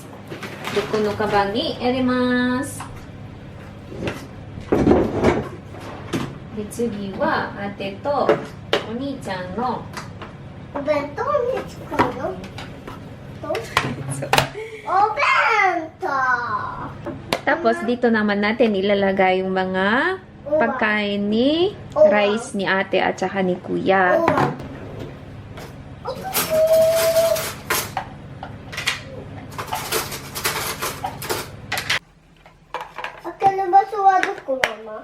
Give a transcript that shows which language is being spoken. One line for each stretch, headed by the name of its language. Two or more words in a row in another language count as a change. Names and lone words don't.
Japanese: で、このカバンに入れます。で、次はあてとお兄ちゃんのお弁当に使うの？お弁当!
Filipino: Tapos dito naman natin ilalagay yung mga pagkain ni rice ni ate at saka ni kuya. Akin na baso
Japanese: はどこ,
Filipino: mama?